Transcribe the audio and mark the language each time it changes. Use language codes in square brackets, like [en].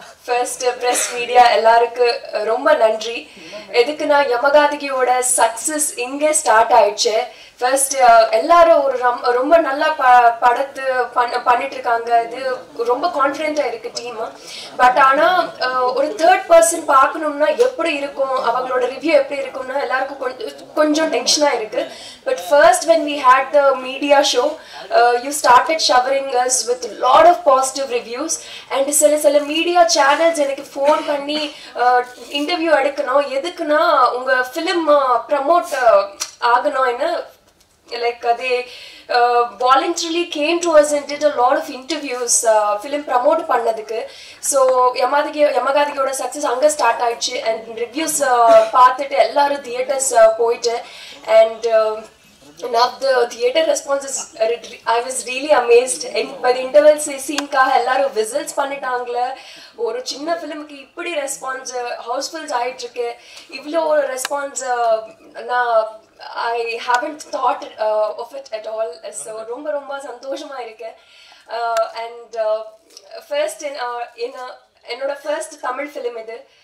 [ta] First press media எல்லாருக்கும் ரொம்ப நன்றி. எதுக்குன்னா யமகாதிகியோட சக்சஸ் இங்கே ஸ்டார்ட் ஆயிடுச்சு. ஃபர்ஸ்ட் எல்லாரும் ஒரு ரொம்ப நல்லா படத்து பண்ணிட்டு இருக்காங்க. இது ரொம்ப கான்ஃபிடென்ட்டா இருக்கு டீம். பட் ஆனால் ஒரு தேர்ட் பர்சன் பார்க்கணும்னா எப்படி இருக்கும், அவங்களோட ரிவ்யூ எப்படி இருக்கும்னா எல்லாருக்கும் கொஞ்சம் டென்ஷனாக இருக்கு. [en] But first when we had the media show, you started showering us with a lot of positive reviews and [ta] சில media channels எனக்கு ஃபோன் பண்ணி இன்டர்வியூ எடுக்கணும், எதுக்குன்னா உங்க ஃபிலிம் ப்ரமோட் ஆகணும்னு [en] like they voluntarily came to us and did a lot of interviews film promote பண்ணதுக்கு. [ta] So யமகாதிகியோட success அங்கே start ஆயிடுச்சு. அண்ட் ரிவ்யூஸ் பார்த்துட்டு எல்லாரும் தியேட்டர்ஸ் போயிட்டு [en] and now the theater response is I was really amazed. By the interval scene [ta] காக எல்லாரும் whistles பண்ணிட்டாங்களே. ஒரு சின்ன ஃபிலிமுக்கு இப்படி ரெஸ்பான்ஸ் ஹவுஸ்ஃபுல்ஸ் ஆயிட்டு இருக்கு. இவ்வளோ ஒரு ரெஸ்பான்ஸ் நான் [en] I haven't thought of it at all. [ta] So ரொம்ப ரொம்ப சந்தோஷமா இருக்கு. And first என்னோட ஃபர்ஸ்ட் தமிழ் ஃபிலிம் இது.